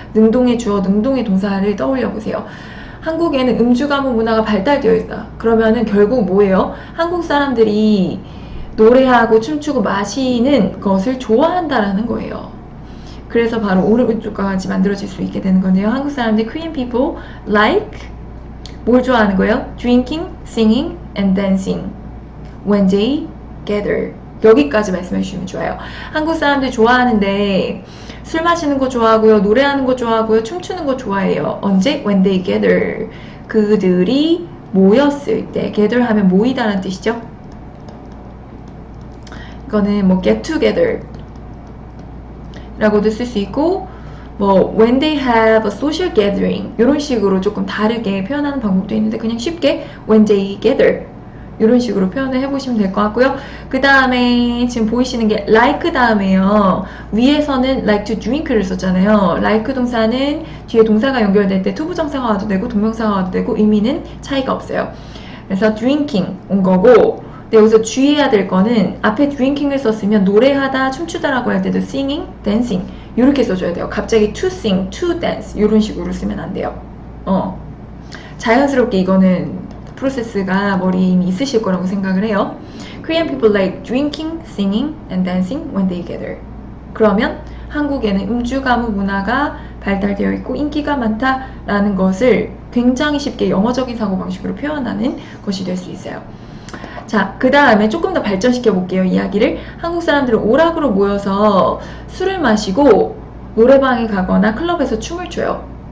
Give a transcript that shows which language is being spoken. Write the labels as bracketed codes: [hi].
[ko] 능동의 주어, 능동의 동사를 떠올려 보세요. 한국에는 음주 가무 문화가 발달되어 있다. 그러면은 결국 뭐예요? 한국 사람들이 노래하고 춤추고 마시는 것을 좋아한다라는 거예요. 그래서 바로 오른쪽까지 만들어질 수 있게 되는 건데요. 한국 사람들 [en] Korean people like [ko] 뭘 좋아하는 거예요? [en] Drinking, singing, and dancing when they gather. [ko] 여기까지 말씀해 주시면 좋아요. 한국 사람들 좋아하는데 술 마시는 거 좋아하고요, 노래하는 거 좋아하고요, 춤추는 거 좋아해요. 언제? [en] When they gather. [ko] 그들이 모였을 때. gather 하면 모이다라는 뜻이죠. 이거는 뭐 get together 라고도 쓸 수 있고, 뭐 [en] when they have a social gathering [ko] 이런 식으로 조금 다르게 표현하는 방법도 있는데 그냥 쉽게 [en] when they gather [ko] 이런 식으로 표현을 해보시면 될 것 같고요. 그 다음에 지금 보이시는 게 like 다음에요. 위에서는 like to drink를 썼잖아요. like 동사는 뒤에 동사가 연결될 때 투부정사가 와도 되고 동명사가 와도 되고 의미는 차이가 없어요. 그래서 drinking 온 거고, 근데 여기서 주의해야 될 거는 앞에 drinking을 썼으면 노래하다, 춤추다라고 할 때도 singing, dancing 이렇게 써줘야 돼요. 갑자기 [en] to sing, to dance [ko] 이런 식으로 쓰면 안 돼요. 자연스럽게 이거는 프로세스가 머리에 이미 있으실 거라고 생각을 해요. [en] Korean people like drinking, singing, and dancing when they gather. [ko] 그러면 한국에는 음주가무 문화가 발달되어 있고 인기가 많다라는 것을 굉장히 쉽게 영어적인 사고방식으로 표현하는 것이 될 수 있어요. 자, 그 다음에 조금 더 발전시켜 볼게요, 이야기를. 한국 사람들은 오락으로 모여서 술을 마시고 노래방에 가거나 클럽에서 춤을 춰요.